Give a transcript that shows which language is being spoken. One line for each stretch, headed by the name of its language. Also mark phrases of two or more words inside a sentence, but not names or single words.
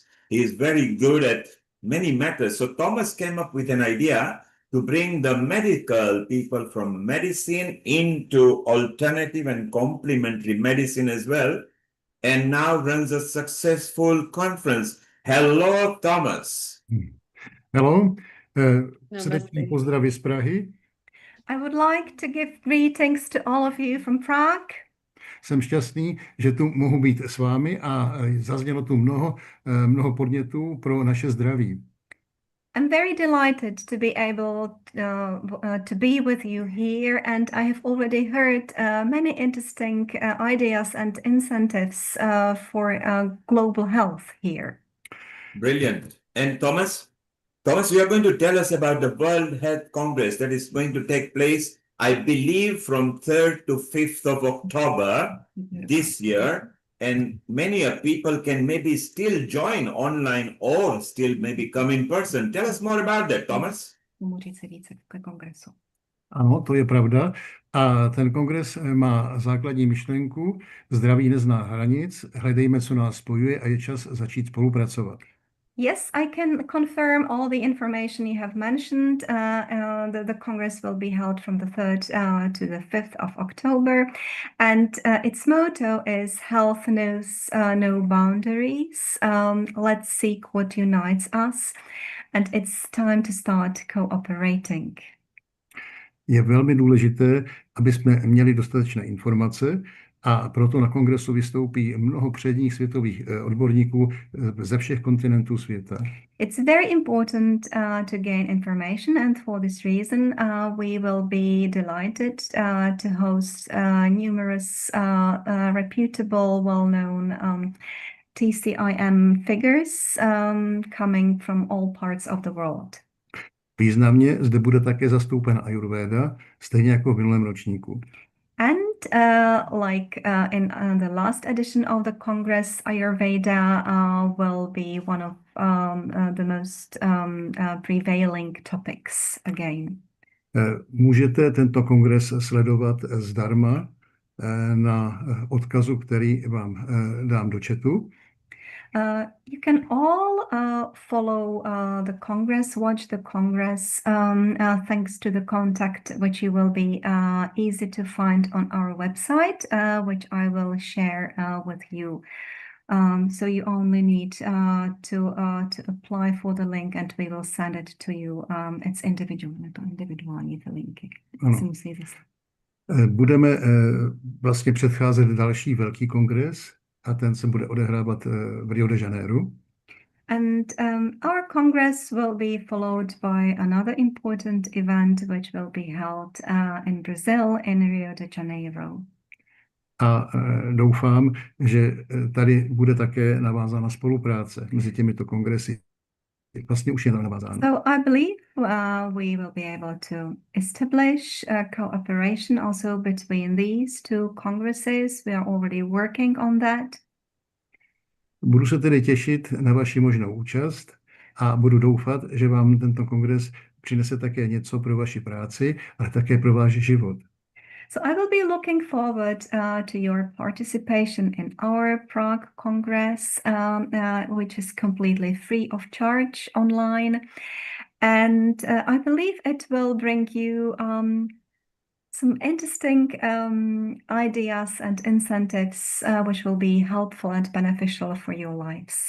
English: He is very good at many matters. So Thomas came up with an idea to bring the medical people from medicine into alternative and complementary medicine as well, and now runs a successful conference. Hello, Thomas. Hello,
Czech: srdečný Namaste. pozdrav z Prahy.
English: I would like to give greetings to all of you from Prague.
Czech: Jsem šťastný, že tu mohu být s vámi a zaznělo tu mnoho podnětů pro naše zdraví.
English: I'm very delighted to be able to be with you here, and I have already heard many interesting ideas and incentives for global health here. Brilliant. And Thomas, you are going to tell us about the World Health Congress that is going to take place, I believe, from 3rd to 5th of October this year. And many people can maybe still join online or still maybe come in person. Tell us more about that, Thomas.
Czech: Ano, to je pravda. A ten kongres má základní myšlenku: zdraví nezná hranic, hledejme, co nás spojuje, a je čas začít spolupracovat.
English: Yes, I can confirm all the information you have mentioned. The Congress will be held from the 3rd to the 5th of October. And its motto is Health Knows No Boundaries. Let's seek what unites us. And it's time to start cooperating.
Czech: Je velmi důležité, aby jsme měli dostatečné informace, a proto na kongresu vystoupí mnoho předních světových odborníků ze všech kontinentů světa.
English: It's very important to gain information, and for this reason we will be delighted to host numerous reputable, well-known TCIM figures coming from all parts of the world.
Czech: Významně zde bude také zastoupena Ayurveda, stejně jako v minulém ročníku.
English: And like in the last edition of the Congress, Ayurveda will be one of the most prevailing topics again.
Czech: Můžete tento kongres sledovat zdarma na odkazu, který vám dám do chatu.
English: You can all follow the Congress, watch the Congress, thanks to the contact which you will be easy to find on our website, which I will share with you. So you only need to apply for the link and we will send it to you.
Czech: It's individuální ty linky. Ano. Si musí zaslat. Budeme vlastně předcházet další velký kongres a ten se bude odehrávat v Rio de Janeiro.
English: And our Congress will be followed by another important event which will be held in Brazil, in Rio de Janeiro.
Czech: A doufám, že tady bude také navázána spolupráce mezi těmito kongresy. Vlastně už je navázána.
English: So I believe we will be able to establish cooperation also between these two congresses. We are already working on that.
Czech: Budu se tedy těšit na vaši možnou účast a budu doufat, že vám tento kongres přinese také něco pro vaši práci, ale také pro váš život.
English: So I will be looking forward to your participation in our Prague Congress, which is completely free of charge online. And I believe it will bring you some interesting ideas and incentives which will be helpful and beneficial for your lives.